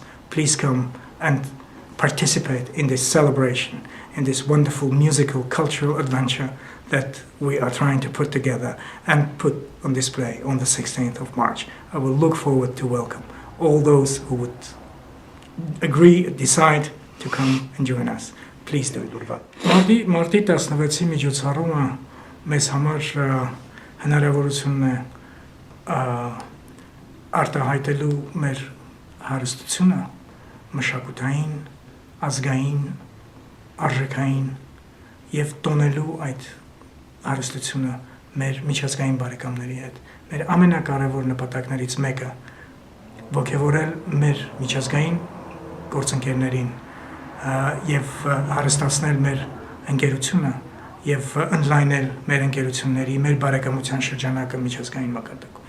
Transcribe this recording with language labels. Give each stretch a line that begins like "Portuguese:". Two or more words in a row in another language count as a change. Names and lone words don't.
English: Please come and participate in this celebration, in this wonderful musical, cultural adventure that we are trying to put together and put on display on the 16th of March. I will look forward to welcome all those who would decide to come and join us. Please do.
Armenian: Մարտի 16-ի միջոցառումը մեզ համար հնարավորություն է արտահայտելու մեր հարստությունը մշակութային, ազգային, արժեքային եւ տոնելու այդ հարստությունը մեր միջազգային բարեկամների հետ։ Մեր ամենակարևոր նպատակներից մեկը ողջևորել մեր միջազգային գործընկերներին եւ հարստացնել մեր ընկերությունը եւ ընդլայնել մեր ընկերությունների, մեր բարեկամության շրջանակը միջազգային մակարդակում։